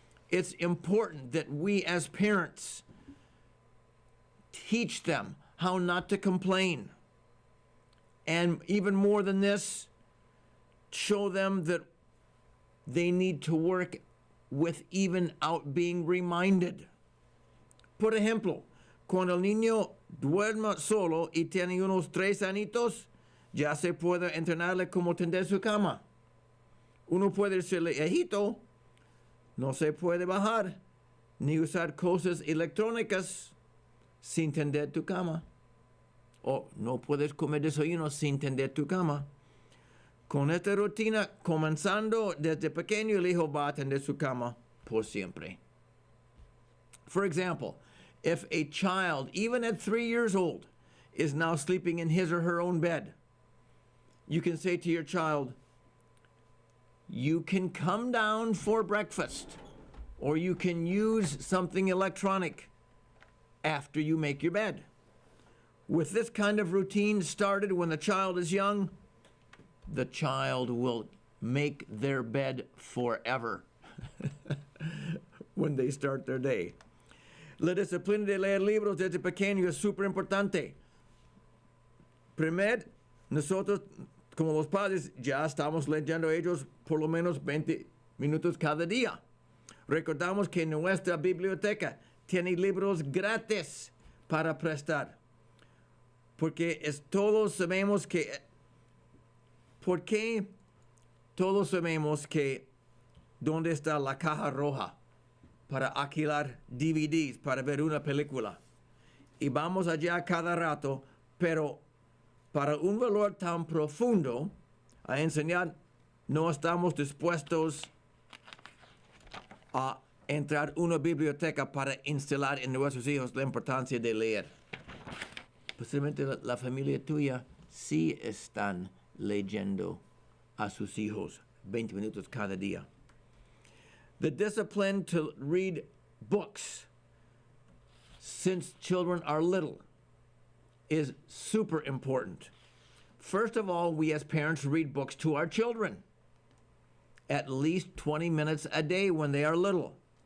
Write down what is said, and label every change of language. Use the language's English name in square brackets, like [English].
[English] It's important that we as parents teach them how not to complain. And even more than this, show them that they need to work with without being reminded. [Spanish] Por ejemplo, cuando el niño duerma solo y tiene unos 3 añitos, ya se puede entrenarle cómo tender su cama. Uno puede decirle, hijito, no se puede bajar ni usar cosas electrónicas sin tender tu cama. O no puedes comer desayuno sin tender tu cama. Con esta rutina, comenzando desde pequeño, el hijo va a tender su cama por siempre. [English] For example, if a child, even at 3 years old, is now sleeping in his or her own bed, you can say to your child, you can come down for breakfast, or you can use something electronic after you make your bed. With this kind of routine started when the child is young, the child will make their bed forever when they start their day. [Spanish] La disciplina de leer libros desde pequeño es súper importante. Primero, nosotros como los padres ya estamos leyendo ellos por lo menos 20 minutos cada día. Recordamos que nuestra biblioteca tiene libros gratis para prestar. Porque todos sabemos que... ¿Por qué todos sabemos que dónde está la caja roja para alquilar DVDs, para ver una película? Y vamos allá cada rato, pero para un valor tan profundo a enseñar, no estamos dispuestos a entrar a una biblioteca para instalar en nuestros hijos la importancia de leer. Posiblemente la familia tuya sí están leyendo a sus hijos 20 minutos cada día. [English] The discipline to read books since children are little is super important. First of all, we as parents read books to our children at least 20 minutes a day when they are little.